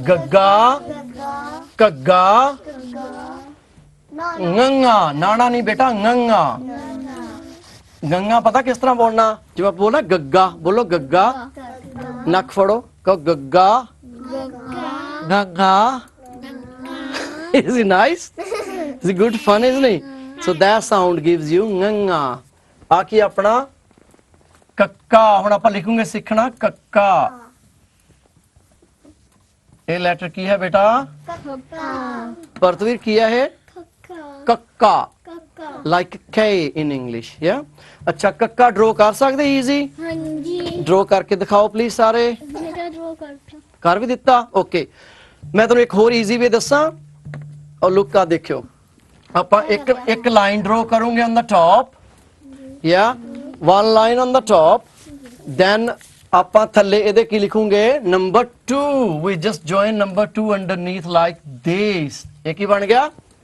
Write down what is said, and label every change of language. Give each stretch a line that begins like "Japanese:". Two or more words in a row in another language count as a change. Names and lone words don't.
Punjabi: ਗੱਗਾ ਕੱਗਾ
English: No.
Punjabi: nganga ਨਾਣਾ ਨਹੀਂ ਬੇਟਾ nganga ਗੰਗਾ ਪਤਾ ਕਿਸ ਤਰ੍ਹਾਂ ਬੋਲਣਾ ਜਿਵੇਂ ਬੋਲਣਾ ਗੱਗਾ ਬੋਲੋ ਗੱਗਾ ਨੱਕ ਫੜੋ ਕਹੋ ਗੱਗਾ ਗੰਗਾ
English: is it nice is it good fun isn't it so that sound gives you nganga
Punjabi: ਆ ਕੀ ਆਪਣਾ ਕੱਕਾ ਹੁਣ ਆਪਾਂ ਲਿਖੂਗੇ ਸਿੱਖਣਾ ਕੱਕਾ ਇਹ ਲੈਟਰ ਕੀ ਹੈ ਬੇਟਾ ਪਰਤਵੀਰ ਕੀ ਹੈ ਇਹ ਕੱਕਾ
English: like K in English yeah
Punjabi: ਅੱਛਾ ਕੱਕਾ ਡਰਾ ਕਰ ਸਕਦੇ ਈਜ਼ੀ ਹਾਂਜੀ ਡਰਾ ਕਰਕੇ ਦਿਖਾਓ ਪਲੀਜ਼ ਸਾਰੇ ਮੇਰਾ ਡਰਾ ਕਰਤਾ ਕਰ ਵੀ ਦਿੱਤਾ ਓਕੇ ਮੈਂ ਤੁਹਾਨੂੰ ਇੱਕ ਹੋਰ
English: easy way
Punjabi: ਦੱਸਾਂ ਔਰ ਲੁੱਕ ਆ ਦੇਖਿਓ ਆਪਾਂ ਇੱਕ ਲਾਈਨ ਡਰਾ ਕਰੂੰਗੇ
English: on the top
Punjabi: ਯਾ
English: one line on the top then
Punjabi: ਆਪਾਂ ਥੱਲੇ ਇਹਦੇ ਕੀ ਲਿਖੂਗੇ
English: number 2 we just join number 2 underneath like this
Punjabi: ਇਹ ਕੀ ਬਣ ਗਿਆ